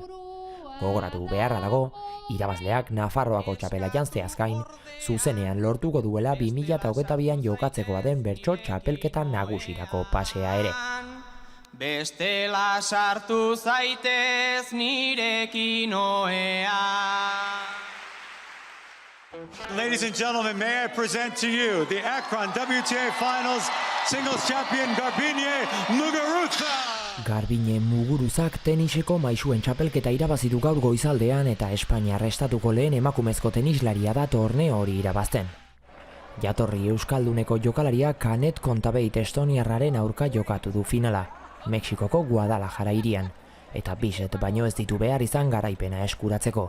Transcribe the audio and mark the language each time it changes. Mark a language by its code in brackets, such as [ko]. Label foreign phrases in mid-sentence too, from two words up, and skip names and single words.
[eu] Gogoratu beharra dago, irabazleak Nafarroako txapela janzteaz gain, zuzenean lortuko duela 2022an jokatzekoa den bertso txapelketa nagusirako pasea ere. Bestela sartu zaitez nirekin oea. [en] Ladies and gentlemen, may I present to you the Akron WTA Finals Singles Champion Garbiñe Muguruza. [eu] Garbiñe Muguruzak teniseko maisuen txapelketa irabazidu gaur goizaldean eta Espainiar estatuko lehen emakumezko tenislaria da torneo hori irabazten. Jatorri euskalduneko jokalaria Canet Kontabeit estoniarraren aurka jokatu du finala, Mexikoko Guadalajara hirian, eta 2 set baino ez ditu behar izan garaipena eskuratzeko.